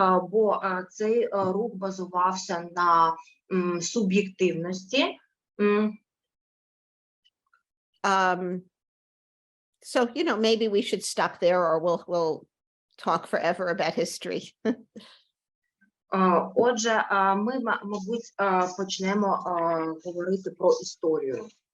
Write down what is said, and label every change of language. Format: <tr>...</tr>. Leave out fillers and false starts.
<uk>Бо цей рух базувався на суб'єктивності.</uk> <en>So, you know, maybe we should stop there, or we'll talk forever about history.</en> <uk>Отже, ми, мабуть, почнемо говорити про історію.</uk>